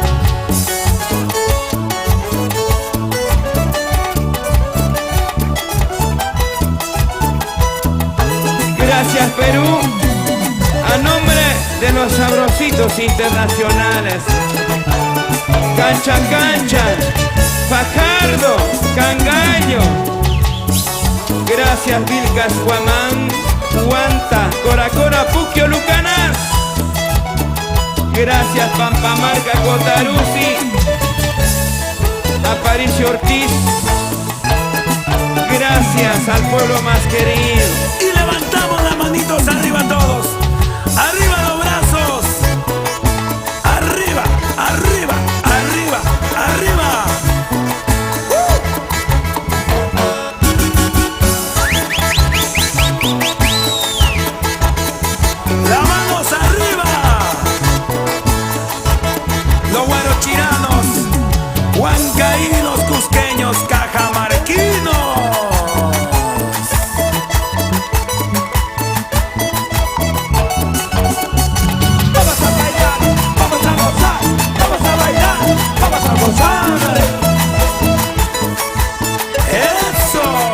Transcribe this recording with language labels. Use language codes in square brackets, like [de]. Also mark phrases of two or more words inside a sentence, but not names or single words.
[es] Gracias, Perú, a nombre de los Sabrositos Internacionales. Cancha, cancha, Fajardo, Cangallo. Gracias, Vilcas, Guamán, Huanta, Coracora, Puquio, Lucanas. Gracias Pampamarca Cotaruzzi, Aparicio Ortiz. Gracias al pueblo más querido. Y levantamos las manitos arriba todos. Arriba los brazos. Arriba, arriba, arriba, arriba. Las manos arriba. Los guarochiranos, huancaínos, cusqueños, cajamarquinos. ¡Eso!